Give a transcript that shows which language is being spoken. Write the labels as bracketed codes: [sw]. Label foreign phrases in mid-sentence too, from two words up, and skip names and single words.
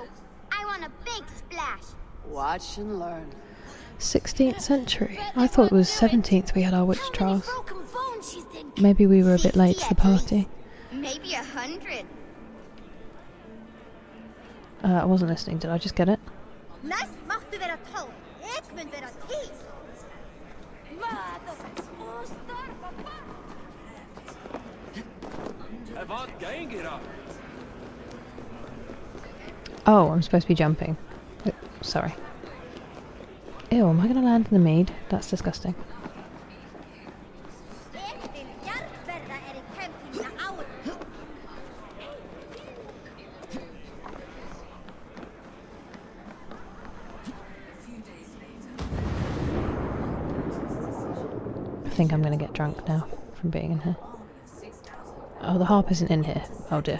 [en] I want a big splash. Watch and learn. 16th century. I thought it was 17th we had our witch How many trials. broken bones you think? Maybe we were a bit late to 50 the at party. least. Maybe 100. I wasn't listening, did I just get it? [is] Næst máttu vera 12. Ég mun vera 10. [en] Oh, I'm supposed to be jumping. Oh, sorry. Ew, am I going to land in the mead? That's disgusting. [is] Ég vil jarðverða í kempina áður. [en] I think I'm going to get drunk now from being in here. Oh, the harp isn't in here. Oh dear.